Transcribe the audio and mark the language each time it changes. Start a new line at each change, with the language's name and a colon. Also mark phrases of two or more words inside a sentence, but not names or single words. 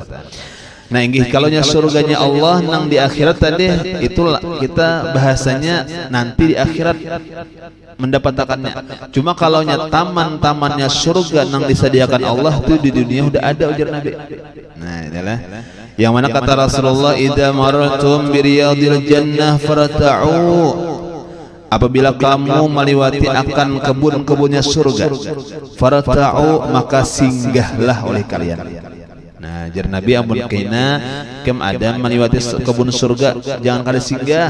Banjar: Nah inggih kalaunya surganya Allah nang di akhirat tadi itu kita bahasanya nanti di akhirat mendapatkannya. Cuma kalaunya taman-tamannya surga nang disediakan Allah itu di dunia udah ada, ujar Nabi. Nah inilah Yang mana kata Rasulullah,
Arabic: إذا مررتم برياض الجنة فارتعوا,
Banjar: apabila kamu melewati akan kebun-kebunnya surga, farta'u, maka singgahlah oleh kalian. Nah, jar Nabi amun kaina kem ada melewati kebun surga, jangan kalian singgah.